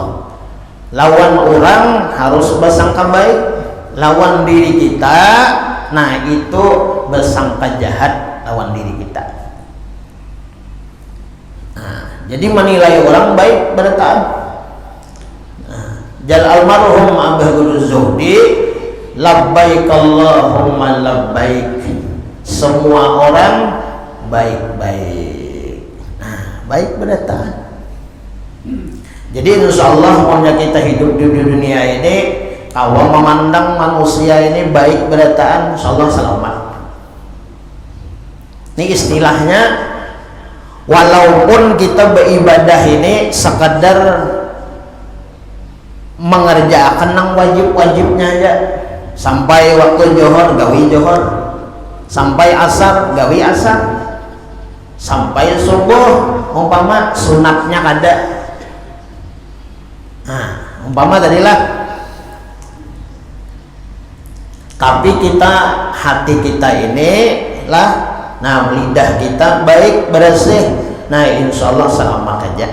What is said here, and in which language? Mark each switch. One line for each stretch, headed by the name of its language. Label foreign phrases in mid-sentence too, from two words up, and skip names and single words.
Banjar: Lawan orang harus bersangka baik, lawan diri kita, nah itu bersangka jahat lawan diri kita. Nah, jadi menilai orang baik berdataan. Jal almarhum Abah Guru Zuhdi,
Arabic: لبيك اللهم لبيك,
Banjar: semua orang baik-baik. Nah, baik berdataan. Jadi
Arabic: إن شاء الله
Banjar: maunya kita hidup di dunia ini, kalau memandang manusia ini baik berdataan,
Arabic: إن شاء الله
Banjar: selamat. Ini istilahnya, walaupun kita beribadah ini sekadar mengerjakan yang wajib-wajibnya aja, sampai waktu johor gawi johor, sampai asar gawi asar, sampai subuh umpama sunatnya kada. Nah, umpama tadilah, tapi kita hati kita ini lah, nah lidah kita baik bersih, nah
Arabic: إن شاء الله
Banjar: selamat aja.